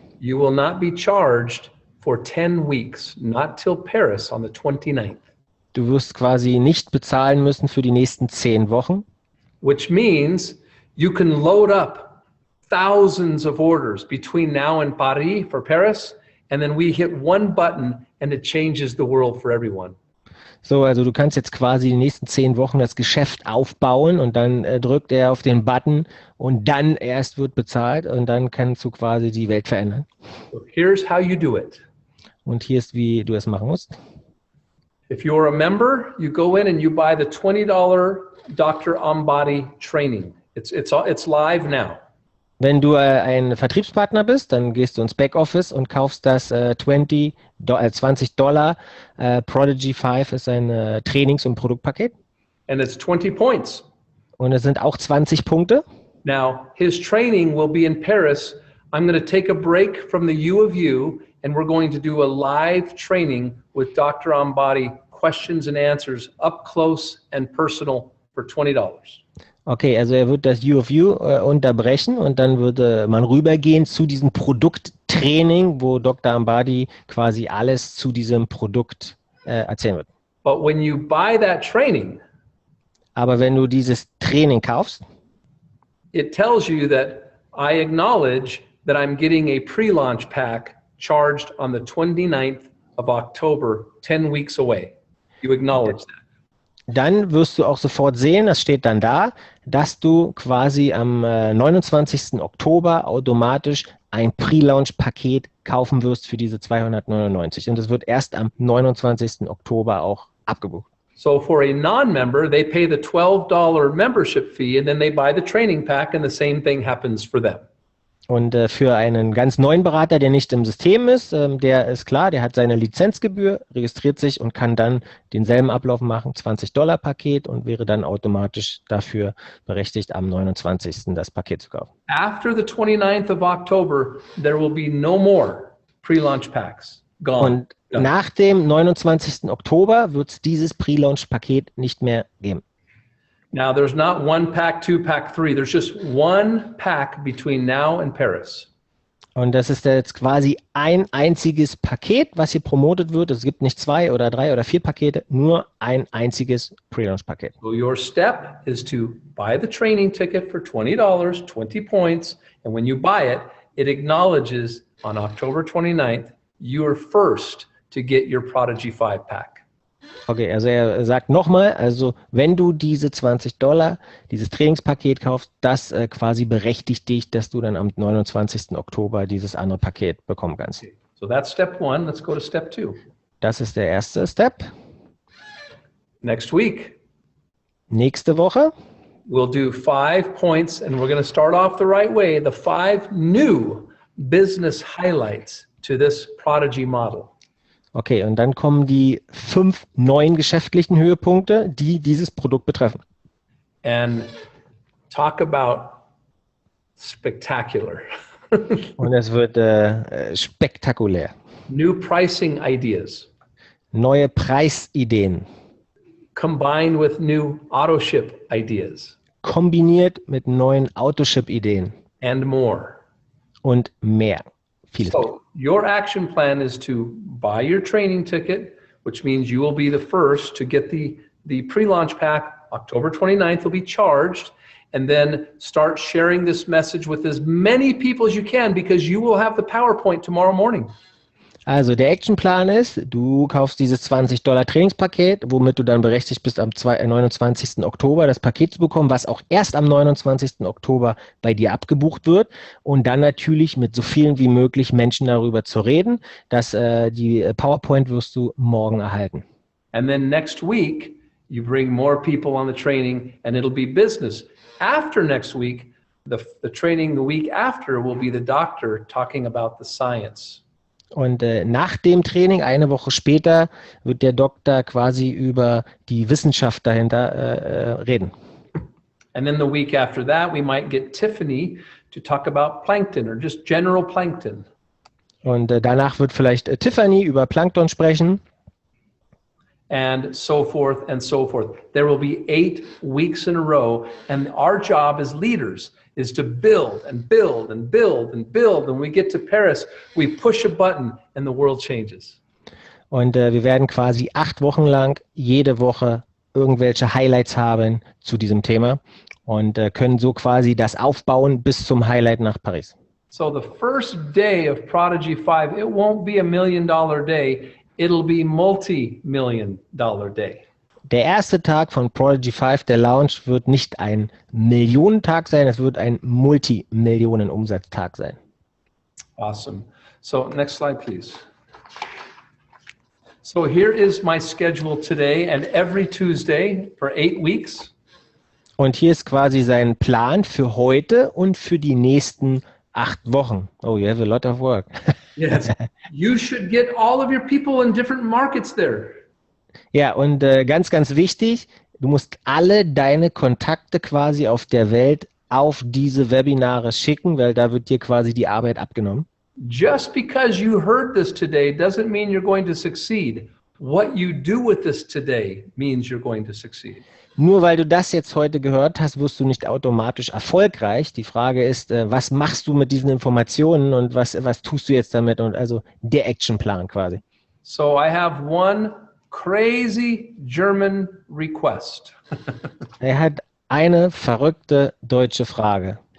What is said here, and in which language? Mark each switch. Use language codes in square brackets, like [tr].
[en] you will not be charged for 10 weeks, not till Paris on the 29th. [de] du wirst quasi nicht bezahlen müssen für die nächsten 10 Wochen. [en] Which means you can load up thousands of orders between now and Paris for Paris, and then we hit one button and it changes the world for everyone. [de] So, also du kannst jetzt quasi die nächsten 10 Wochen das Geschäft aufbauen und dann drückt er auf den Button und dann erst wird bezahlt und dann kannst du quasi die Welt verändern. [en] So here's how you do it. [de] Und hier ist, wie du es machen musst. [en] If you're a member, you go in and you buy the $20 Dr. On-Body training. It's live now. [de] Wenn du ein Vertriebspartner bist, dann gehst du ins Backoffice und kaufst das $20 Prodigy-5 ist ein Trainings- und Produktpaket. [en] And it's 20 points. [de] Und es sind auch 20 Punkte. [en] Now, his training will be in Paris. I'm going to take a break from the U of U, and we're going to do a live training with Dr. On-Body, questions and answers, up close and personal for $20. [de] Okay, also er wird das U of U unterbrechen und dann würde man rübergehen zu diesem Produkttraining, wo Dr. Ambadi quasi alles zu diesem Produkt erzählen wird. [en] But when you buy that training, [de] aber wenn du dieses Training kaufst, [en] it tells you that I acknowledge that I'm getting a pre-launch pack charged on the 29th of October, 10 weeks away. You acknowledge that. [de] Dann wirst du auch sofort sehen, das steht dann da, dass du quasi am 29. Oktober automatisch ein Pre-Launch-Paket kaufen wirst für diese 299. Und es wird erst am 29. Oktober auch abgebucht. [en] So for a non-member, they pay the $12 membership fee and then they buy the training pack and the same thing happens for them. [de] Und für einen ganz neuen Berater, der nicht im System ist, der ist klar, der hat seine Lizenzgebühr, registriert sich und kann dann denselben Ablauf machen, $20 Paket und wäre dann automatisch dafür berechtigt, am 29. das Paket zu kaufen. [en] After the 29th of October, there will be no more pre-launch packs. Gone. [de] Und nach dem 29. Oktober wird es dieses Pre-Launch-Paket nicht mehr geben. [en] Now, there's not one pack, two pack, three. There's just one pack between now and Paris. [de] Und das ist jetzt quasi ein einziges Paket, was hier promotet wird. Es gibt nicht 2 oder 3 oder 4 Pakete, nur ein einziges Pre-Launch-Paket. [en] So your step is to buy the training ticket for $20, 20 points, and when you buy it, it acknowledges on October 29th, you are first to get your Prodigy-5 pack. [de] Okay, also er sagt nochmal, also wenn du diese $20, dieses Trainingspaket kaufst, das quasi berechtigt dich, dass du dann am 29. Oktober dieses andere Paket bekommen kannst. [en] So that's step one. Let's go to step two. [de] Das ist der erste Step. [en] Next week, [de] Nächste Woche [en] we'll do 5 points, and we're going to start off the right way, the 5 new business highlights to this Prodigy model. [de] Okay, und dann kommen die 5 neuen geschäftlichen Höhepunkte, die dieses Produkt betreffen. [en] And talk about spectacular. [de] Und es wird spektakulär. [en] New pricing ideas [de] Neue Preisideen, [en] combined with new auto ship ideas [de] kombiniert mit neuen Autoship-Ideen [en] and more. [de] und mehr. Vieles mehr. [en] So your action plan is to buy your training ticket, which means you will be the first to get the pre-launch pack. October 29th will be charged, and then start sharing this message with as many people as you can, because you will have the PowerPoint tomorrow morning. [de] Also der Actionplan ist, du kaufst dieses $20 Trainingspaket, womit du dann berechtigt bist, am 29. Oktober das Paket zu bekommen, was auch erst am 29. Oktober bei dir abgebucht wird, und dann natürlich mit so vielen wie möglich Menschen darüber zu reden, dass die PowerPoint wirst du morgen erhalten. [en] And then next week, you bring more people on the training, and it'll be business. After next week, the training the week after will be the doctor talking about the science. [de] Und nach dem Training, eine Woche später, wird der Doktor quasi über die Wissenschaft dahinter reden. [en] And then the week after that, we might get Tiffany to talk about plankton or just general plankton. [de] Und danach wird vielleicht Tiffany über Plankton sprechen. [en] And so forth and so forth. There will be 8 weeks in a row, and our job as leaders is to build and build and build and build. When we get to Paris, we push a button and the world changes. [de] Und wir werden quasi 8 Wochen lang jede Woche irgendwelche Highlights haben zu diesem Thema und können so quasi das aufbauen bis zum Highlight nach Paris. [en] So the first day of Prodigy-5, it won't be $1 million day. It'll be multi-million-dollar day. [de] Der erste Tag von Prodigy-5, der Launch, wird nicht ein Millionentag sein, es wird ein Multimillionen-Umsatztag sein. [en] Awesome. So next slide, please. So here is my schedule today and every Tuesday for 8 weeks. [de] Und hier ist quasi sein Plan für heute und für die nächsten 8 Wochen. [en] Oh, you have a lot of work. Yes. You should get all of your people in different markets there. [de] Ja, und ganz, ganz wichtig, du musst alle deine Kontakte quasi auf der Welt auf diese Webinare schicken, weil da wird dir quasi die Arbeit abgenommen. [en] Just because you heard this today doesn't mean you're going to succeed. What you do with this today means you're going to succeed. [de] Nur weil du das jetzt heute gehört hast, wirst du nicht automatisch erfolgreich. Die Frage ist, was machst du mit diesen Informationen und was tust du jetzt damit? Und also der Actionplan quasi. [en] So I have one crazy German request. [de] Er hat eine verrückte deutsche Frage.